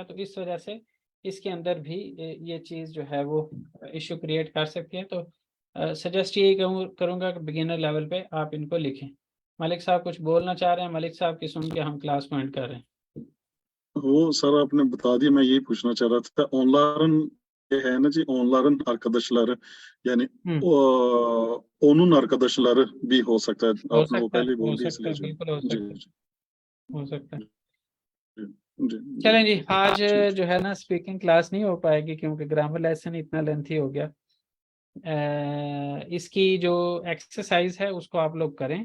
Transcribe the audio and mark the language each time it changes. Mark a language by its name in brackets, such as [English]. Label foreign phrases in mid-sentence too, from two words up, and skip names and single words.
[Hindi] तो इस वजह से इसके अंदर भी ये चीज़ जो है वो [English] issue create [Hindi] कर सकती है। तो सजेस्ट यही करूँगा कि [English] beginner level [Hindi] पे आप इनको लिखें। मलिक साहब कुछ बोलना चाह रहे हैं? मलिक साहब की सुन के हम क्लास को एंड कर रहे हैं। वो सर आपने बता दिया, मैं यही पूछना चाह रहा था। ऑनलाइन ये है ना जी, ऑनलाइन arkadaşlar यानी [Turkish] onun arkadaşları [Hindi] भी हो सकता है, हो आपने वो सकता है, पहले हो बोल दिया सकता है, इसलिए जो। बिल्कुल हो जी सकता है, जी हो सकता है। जी जी चलें जी, आज ठीक। जो है ना [English] speaking class [Hindi] नहीं हो पाएगी क्योंकि [English] grammar lesson [Hindi] इतना लेंथी हो गया। इसकी जो एक्सरसाइज है उसको आप लोग करें।